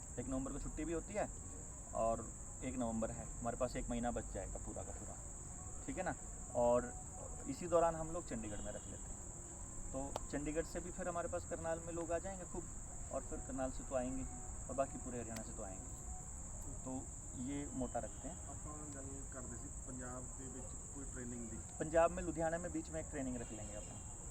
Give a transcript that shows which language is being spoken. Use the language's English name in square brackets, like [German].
[Hindi] 1 नवंबर को छुट्टी भी होती है और 1 नवंबर है, हमारे पास 1 महीना बच जाएगा पूरा का पूरा, ठीक है ना। और इसी दौरान हम लोग चंडीगढ़ में रख लेते हैं। तो चंडीगढ़ से भी फिर हमारे पास करनाल में लोग आ जाएंगे खूब, और फिर करनाल से तो आएंगे ही, और बाकी पूरे हरियाणा से तो आएंगे। तो ये मोटा रखते हैं। [Punjabi] ਆਪਾਂ ਗੱਲ ਕਰਦੇ ਸੀ ਪੰਜਾਬ ਦੇ ਵਿੱਚ ਕੋਈ ਟ੍ਰੇਨਿੰਗ ਦੀ, [Hindi] पंजाब में लुधियाना में बीच में एक ट्रेनिंग रख लेंगे अपन।